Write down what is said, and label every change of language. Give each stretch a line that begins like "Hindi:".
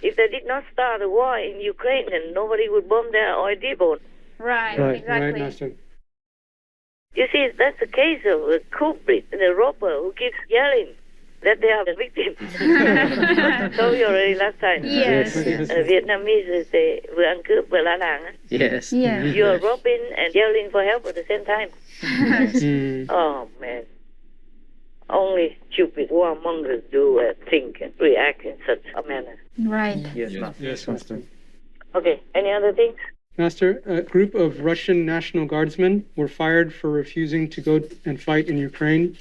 English: If they did not start a war in Ukraine, then nobody would bomb their oil depot. Right. Right, Exactly. right, Master. You see, that's the case of the culprit, the robber who keeps yelling that they are the victims. Told you already last time. Yes. Vietnamese say
Vietnamese: vừa ăn cướp vừa la làng.
English: Yes. Yeah. You're robbing and yelling for help at the same time. Oh, man. Only stupid warmongers do think and react in such a manner. Right. Yes, Master. Yes, Master. Okay, any other things? Master, a group of Russian National Guardsmen were fired for refusing to go and fight in Ukraine.